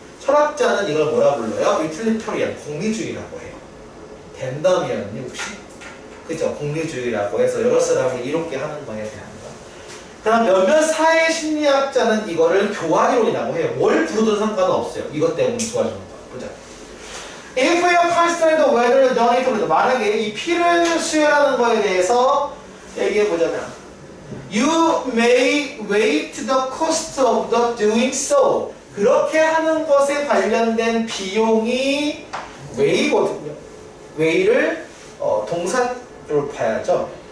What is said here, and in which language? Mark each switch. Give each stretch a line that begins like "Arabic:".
Korean: 철학자는 이걸 뭐라 불러요? 유틸리터리안, 공리주의라고 해요. 댄덤이었니 혹시? 그죠? 공리주의라고 해서 여러 사람이 이롭게 하는 거에 대한 거. 그럼 몇몇 사회 심리학자는 이거를 교환이론이라고 해요. 뭘 부르든 상관은 없어요. 이것 때문에 도와주는 거. 보자.
English: If you consider whether donate,
Korean: 만약에 이 피를 수혈하는 거에 대해서 얘기해 보자면
English: You may weight the cost of the doing so.
Korean: 그렇게 하는 것에 관련된 비용이 weigh거든요. weigh를 동사로 봐야죠.